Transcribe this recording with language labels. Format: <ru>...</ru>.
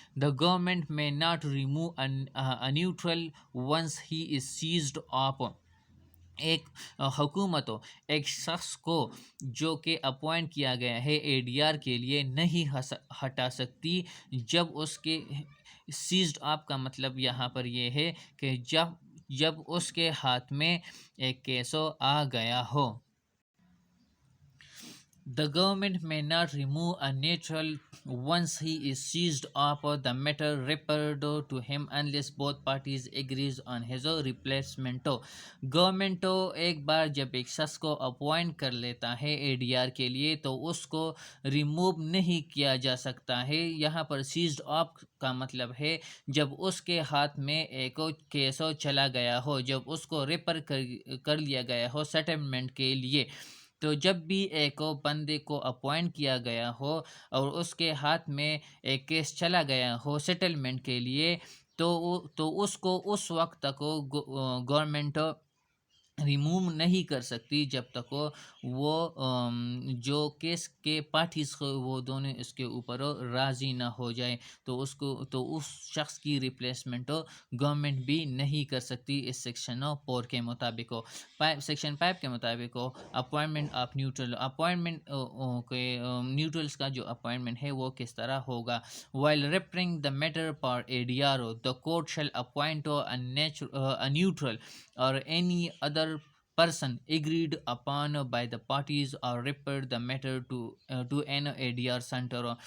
<en>the government may not remove neutral once he is seized of</en> <ur>ایک حکومت ایک شخص کو جو کہ اپوائنٹ کیا گیا ہے اے ڈی آر کے لیے نہیں ہٹا سکتی جب اس کے سیزڈ آپ کا مطلب یہاں پر یہ ہے کہ جب اس کے ہاتھ میں ایک کیسو آ گیا ہو.</ur> <en>The government may not remove a neutral once he is seized of the matter referred to him unless both parties agrees on his replacement.</en> <ur>Government ایک بار جب ایک شخص کو اپوائنٹ کر لیتا ہے اے ڈی آر کے لیے تو اس کو ریموو نہیں کیا جا سکتا ہے. یہاں پر سیزڈ آف کا مطلب ہے جب اس کے ہاتھ میں ایک کیسو چلا گیا ہو, جب اس کو ریفر کر لیا گیا ہو سیٹلمنٹ کے لیے. تو جب بھی ایک بندے کو اپوائنٹ کیا گیا ہو اور اس کے ہاتھ میں ایک کیس چلا گیا ہو سیٹلمنٹ کے لیے تو اس کو اس وقت تک گورنمنٹ ریموو نہیں کر سکتی جب تک وہ جو کیس کے پارٹیز وہ دونوں اس کے اوپر راضی نہ ہو جائے تو اس شخص کی ریپلیسمنٹ گورنمنٹ بھی نہیں کر سکتی. اس سیکشن 4 کے مطابق سیکشن 5 کے مطابق اپوائنٹمنٹ آف اپوائنٹمنٹ کے نیوٹرلس کا جو اپوائنٹمنٹ ہے وہ کس طرح ہوگا.</ur> <en>While referring the matter پر A D R the court shall appoint a neutral or any other person agreed upon by the parties or refer the matter to an ADR center.</en>